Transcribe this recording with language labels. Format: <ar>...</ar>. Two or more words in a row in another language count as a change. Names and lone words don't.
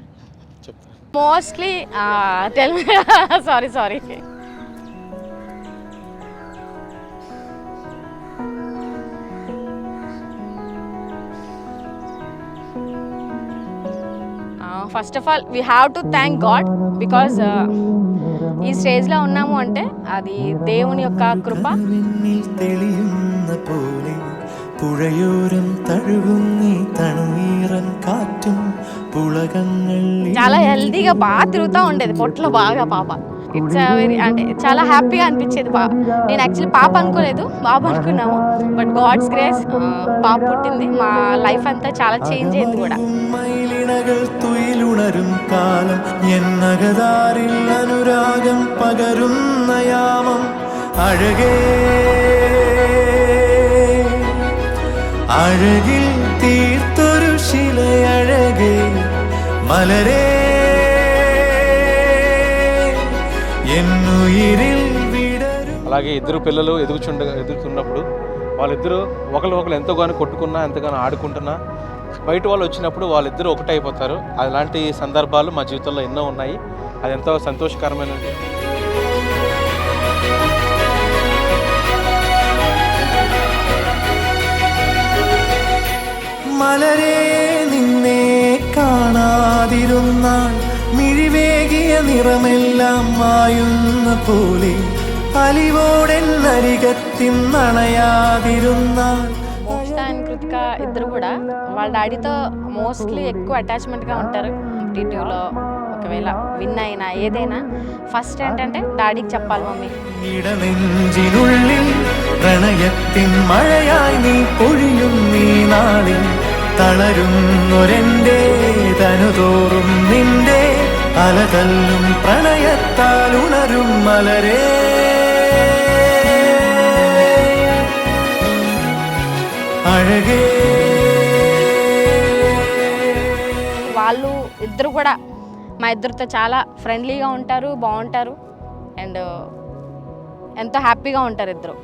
<te>చెప్తా.</te> <en>Mostly tell me. Sorry first of all we have to thank God because</en> <te>ఈ స్టేజ్లో ఉన్నాము అంటే అది దేవుని యొక్క కృప. చాలా హెల్తీగా బాగా తిరుగుతూ ఉండేది పొట్టలో బాగా పాప.</te> <en>It's very</en> <te>అంటే చాలా హ్యాపీగా అనిపించేది. నేను యాక్చువల్లీ పాప అనుకోలేదు, బాబు అనుకున్నాము.</te> <en>But God's grace</en> <te>పాప పుట్టింది. మా లైఫ్ అంతా చాలా చేంజ్ అయింది కూడా.</te> <ml>കാലം എന്നകതാരിൽ അനുരാഗം പകരുന്ന യാമം അഴകേ അഴകിൽ തീർത്തൊരു ശിലയഴകേ മലരേ എന്നുയിരിൽ വിടരും.</ml> <te>అలాగే ఇద్దరు పిల్లలు ఎదుగుతున్నప్పుడు వాళ్ళిద్దరూ ఒకరు ఎంతగానో కొట్టుకున్నా ఎంతగానో ఆడుకుంటున్నా బయట వాళ్ళు వచ్చినప్పుడు వాళ్ళిద్దరూ ఒకటైపోతారు. అలాంటి సందర్భాలు మా జీవితంలో ఎన్నో ఉన్నాయి. అది ఎంతో సంతోషకరమైనది.</te> <ml>മലരേ നിന്നെ കാണാതിരുന്നാൽ മിഴിവേകിയ നിറമെല്ലാം മായുന്ന പോലെ അലിവോടെന്നരികത്തിന്നണയാതിരുന്നാൽ.</ml> <te>మోక్ష అండ్ కృతిక ఇద్దరు కూడా వాళ్ళ డాడీతో మోస్ట్లీ ఎక్కువ అటాచ్మెంట్గా ఉంటారు. టీటీలో ఒకవేళ విన్ అయినా ఏదైనా ఫస్ట్ ఏంటంటే డాడీకి చెప్పాలి మమ్మీ.</te> <ml>ഇടനെഞ്ചിനുള്ളിൽ പ്രണയത്തിൻ മഴയായി നീ പൊഴിയും നീ നാളിൽ തളരുന്നൊരെന്റെ തനുതോറും നിന്റെ അലതല്ലും പ്രണയത്താൽ ഉണരും മലരേ. అഴగే</ml> <te>వాళ్ళు ఇద్దరు కూడా మా ఇద్దరితో చాలా ఫ్రెండ్లీగా ఉంటారు, బాగుంటారు అండ్ ఎంతో హ్యాపీగా ఉంటారు ఇద్దరు.</te>